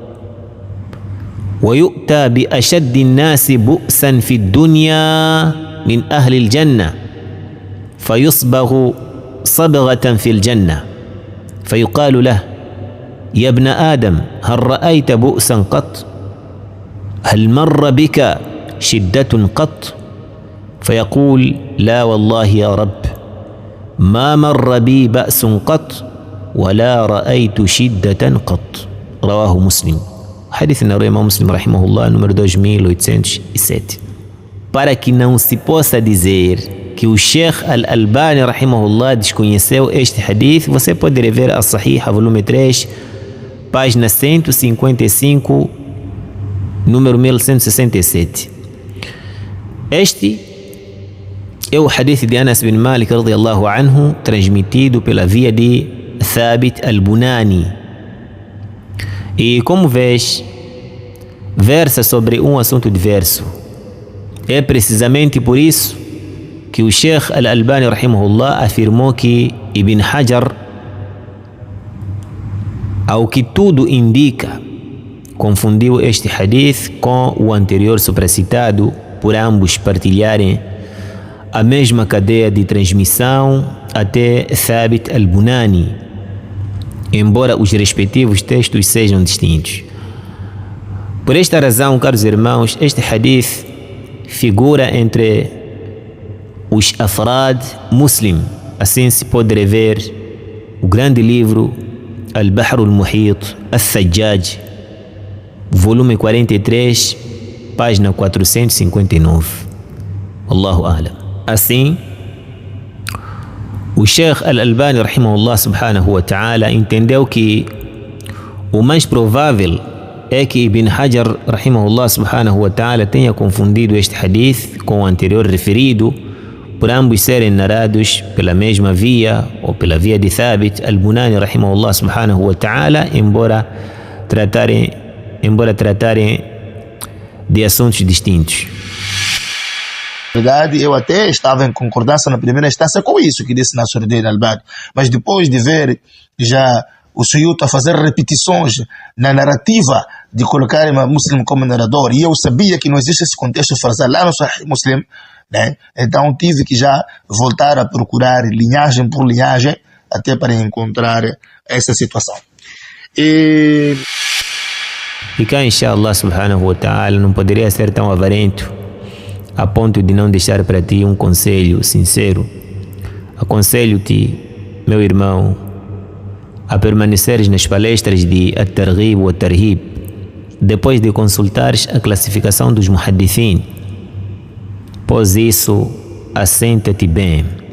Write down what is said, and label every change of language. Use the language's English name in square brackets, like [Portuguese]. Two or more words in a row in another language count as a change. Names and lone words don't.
[Arabic] ويؤتى بأشد الناس بؤسا في الدنيا من أهل الجنة فيصبغ صبغة في الجنة فيقال له يا ابن آدم هل رأيت بؤسا قط هل مر بك شدة قط فيقول لا والله يا رب ما مر بي بأس قط ولا رأيت شدة قط. رواه مسلم. [Portuguese] Hadith na Imam Muslim rahimahullah, número 2807. Para que não se possa dizer que o Sheikh Al-Albani rahimahullah desconheceu este hadith, você pode rever a Sahiha, volume 3, página 155, número 1167. Este é o hadith de Anas bin Malik [Arabic] رضي الله عنه, [Portuguese] transmitido pela via de Thabit al-Bunani. E como vês, versa sobre um assunto diverso. É precisamente por isso que o Sheikh Al-Albani rahimahullah afirmou que Ibn Hajar, ao que tudo indica, confundiu este hadith com o anterior supracitado, por ambos partilharem a mesma cadeia de transmissão até Thabit al-Bunani, embora os respectivos textos sejam distintos. Por esta razão, caros irmãos, este hadith figura entre os [Arabic] أفراد مسلم. [Portuguese] Assim se pode rever o grande livro Al-Bahr al-Muhit al-Thajjaj, volume 43, página 459. [Arabic] الله أعلم. [Portuguese] Assim, o Sheikh Al-Albani [Arabic] رحمه الله سبحانه وتعالى [Portuguese] entendeu que o mais provável é que Ibn Hajar [Arabic] رحمه الله سبحانه وتعالى [Portuguese] tenha confundido este hadith com o anterior referido, por ambos serem narrados pela mesma via ou pela via de Thabit al-Bunani [Arabic] رحمه الله سبحانه وتعالى, [Portuguese] embora tratarem de assuntos distintos. Na verdade, eu até estava em concordância na primeira instância com isso que disse Nasruddin Albani, mas depois de ver já o Suyuti a fazer repetições na narrativa de colocar Imam Muslim como narrador, e eu sabia que não existe esse contexto frasal lá no Sahih Muslim, né? Então tive que já voltar a procurar linhagem por linhagem até para encontrar essa situação. E cá, [Arabic] إن شاء الله سبحانه وتعالى, [Portuguese] não poderia ser tão avarento a ponto de não deixar para ti um conselho sincero. Aconselho-te, meu irmão, a permaneceres nas palestras de At-Targhib wa At-Tarhib, depois de consultares a classificação dos muhaddithin, pois isso assenta-te bem.